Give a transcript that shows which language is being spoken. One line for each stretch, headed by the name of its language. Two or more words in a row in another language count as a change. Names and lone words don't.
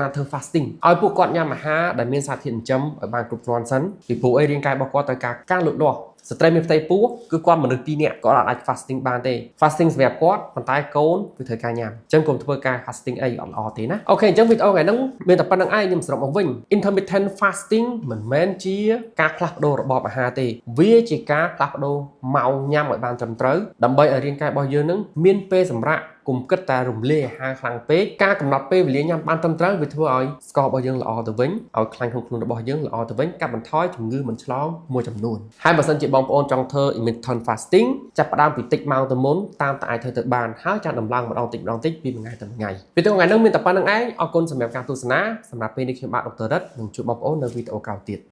Khmer: ធ្វើ fasting ឲ្យពួកគាត់ញ៉ាំអាហារដែលមានសារធាតុចិញ្ចឹមឲ្យបានគ្រប់គ្រាន់សិនពីព្រោះអីរាងកាយរបស់គាត់ត្រូវការលូតលាស់ស្ត្រីមានផ្ទៃពោះគឺគាត់មនុស្ស2 នាក់គាត់អាច fasting បានទេ fasting សម្រាប់គាត់ ប៉ុន្តែកូនគឺត្រូវការញ៉ាំអញ្ចឹងកុំធ្វើការ fasting អីអត់ល្អទេណាអូខេអញ្ចឹងវីដេអូថ្ងៃហ្នឹងមានតែប៉ុណ្្នឹងឯងខ្ញុំសរុបមកវិញ
English: intermittent fasting
Khmer: មិនមែ នជាការផ្លាស់ប្ដូររបបអាហារទេវាជាការផ្លាស់ប្ដូរម៉ោងញ៉ាំឲ្យបានត្រឹមត្រូវដើម្បីឲ្យរាងកាយ របស់យើងនឹងមានពេលសម្រាប់កុំគិតតែរំលាយអាហារខ្លាំងពេកការកំណត់ពេលវេលាញ៉ាំបានត្រឹមត្រូវវាធ្វើឲ្យស្កររបស់យើងល្អទៅវិញឲ្យខ្លាញ់ក្នុងខ្លួនរបស់យើងល្អទៅវិញកាត់បន្ថយជំងឺមិនឆ្លងមួយចំនួនហើយបើសិនជាបងប្អូនចង់ធ្វើ
English: intermittent fasting
Khmer: ចាប់ផ្ដើមពីតិចម៉ោងទៅមុនតាមតែអាចធ្វើទៅបានហើយចាំដំឡើងម្ដងតិចពីមួយថ្ងៃទៅមួយថ្ងៃវីដេអូថ្ងៃនេះមានតែប៉ុណ្្នឹងឯងអរគុណសម្រាប់ការទស្សនាសម្រាប់ពេលនេះខ្ញុំបាទដុកទ័ររិទ្ធនឹងជួបបងប្អូននៅវីដេអូក្រោយទៀត